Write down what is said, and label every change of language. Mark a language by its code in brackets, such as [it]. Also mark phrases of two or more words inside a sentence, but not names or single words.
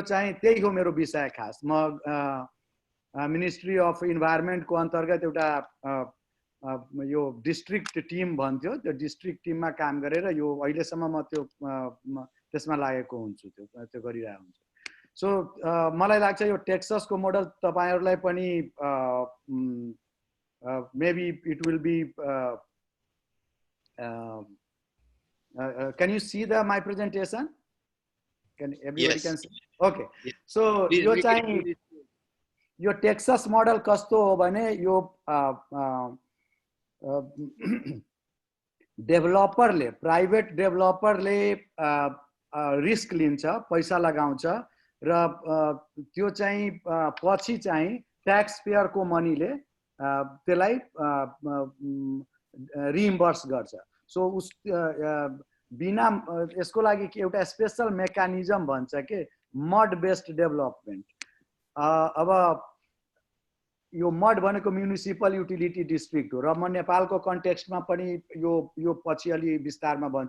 [ne] चाहिँ त्यही हो मेरो विषय खास म मिनिस्ट्री अफ इन्भाइरोन्मेन्टको अन्तर्गत एउटा यो [en] district team [ne] भन्थ्यो त्यो डिस्ट्रिक्ट टिममा काम गरेर यो अहिलेसम्म म त्यो त्यसमा लागेको हुन्छु त्यो गरिरहेको हुन्छु सो मलाई लाग्छ यो टेक्ससको मोडल तपाईहरुलाई पनि [en] maybe it will be can you see my presentation? Can everybody can see? Okay. So your Texas model [ne] कस्तो हो भने यो डेभलपर ले प्राइभेट डेभलपर ले रिस्क लिन्छ पैसा लगाउँछ र त्यो चाहिँ पछि चाहिँ [en] tax payer [ne] को मनी ले त्यसलाई रिइम्बर्स गर्छ सो उस बिना यसको लागि के एउटा [en] special mechanism [ne] भन्छ के [en] MUD based development [ne] अब यो मड भनेको [en] municipal utility district [ne] हो र म नेपालको कन्टेक्स्टमा पनि यो पछि अलि विस्तारमा भन्छु